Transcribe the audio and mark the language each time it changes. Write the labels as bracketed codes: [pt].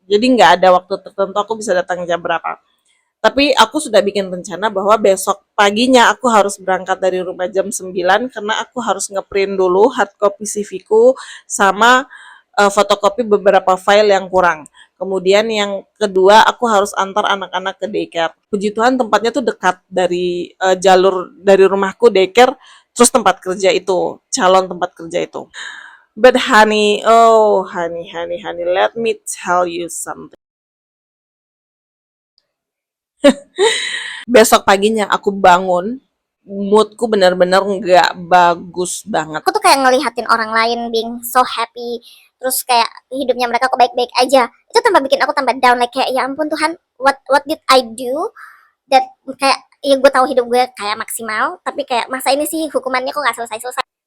[id] Jadi nggak ada waktu tertentu aku bisa datang jam berapa. Tapi aku sudah bikin rencana bahwa besok paginya aku harus berangkat dari rumah jam 9 karena aku harus ngeprint dulu hard copy CV-ku sama fotokopi beberapa file yang kurang. Kemudian yang kedua, aku harus antar anak-anak ke daycare. Puji Tuhan tempatnya tuh dekat dari jalur dari rumahku daycare, terus tempat kerja itu, calon tempat kerja itu. [en] But honey, oh honey, let me tell you something. [id] Besok paginya aku bangun, moodku benar-benar nggak bagus banget. Aku tuh kayak ngelihatin orang lain [en] being so happy, [id] terus kayak hidupnya mereka kok baik-baik aja, itu tambah bikin aku tambah down, like kayak ya ampun Tuhan, [en] what did I do that [id] kayak ya gue tahu hidup gue kayak maksimal tapi kayak masa ini sih hukumannya kok nggak selesai-selesai.